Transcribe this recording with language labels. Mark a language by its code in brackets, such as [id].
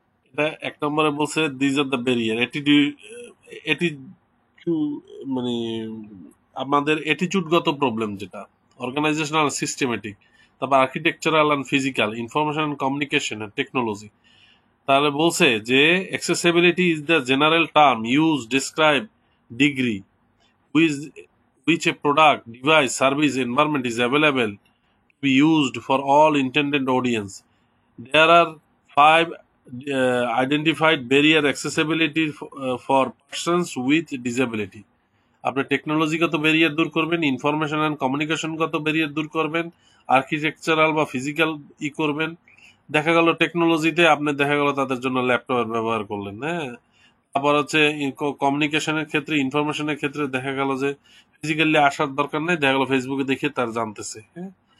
[bn] এটা এক নম্বরে বলছে [en] these are the barrier, [bn] এটি মানে আমাদের অ্যাটিটিউডগত প্রবলেম, যেটা অর্গানাইজেশনাল সিস্টেমেটিক, তারপর architectural and physical, information and communication and technology. তাহলে বলছে যে [en] Accessibility is the general term use describe degree which which a product, device, service, environment is available to be used for all intended audience. There are five identified barrier accessibility for persons with disability. [bn] আপনি টেকনোলজিগত barrier দূর করবেন, information and কমিউনিকেশনগত barrier দূর করবেন, architectural বা physical করবেন। দেখা গেল টেকনোলজিতে আপনি দেখা গেল তাদের জন্য ল্যাপটপের ব্যবহার করলেন, হ্যাঁ। তারপর হচ্ছে কমিউনিকেশনের ক্ষেত্রে, ইনফরমেশনের ক্ষেত্রে দেখা গেল যে ফিজিক্যালি আসার দরকার নেই, দেখা গেল ফেসবুকে দেখে তার জানতেছে, হ্যাঁ।